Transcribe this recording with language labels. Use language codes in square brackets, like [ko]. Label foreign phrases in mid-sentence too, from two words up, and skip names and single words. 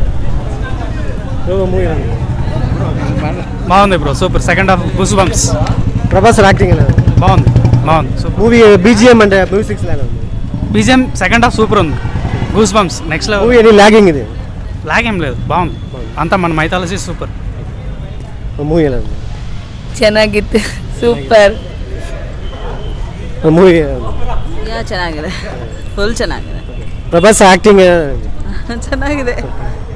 [te] బాగుంది బ్రో, సూపర్. [en] second half goose bumps. [te] ప్రభాస్ యాక్టింగ్ బాగుంది. [en] movie BGM [te] అంటే మ్యూజిక్స్ [en] BGM second half super ఉంది. goose bumps next level. movie any lagging ఇది? [te] లాగ్ ఏం లేదు, బాగుంది అంతా. మన మైథాలజీ సూపర్. [kn] ಮೂವಿ ಎಲ್ಲ ಚೆನ್ನಾಗಿತ್ತು, ಸೂಪರ್ ಮೂವಿ ಚೆನ್ನಾಗಿದೆ, ಫುಲ್ ಚೆನ್ನಾಗಿದೆ. ಪ್ರಭಾಸ್ ಆಕ್ಟಿಂಗ್ ಚೆನ್ನಾಗಿದೆ.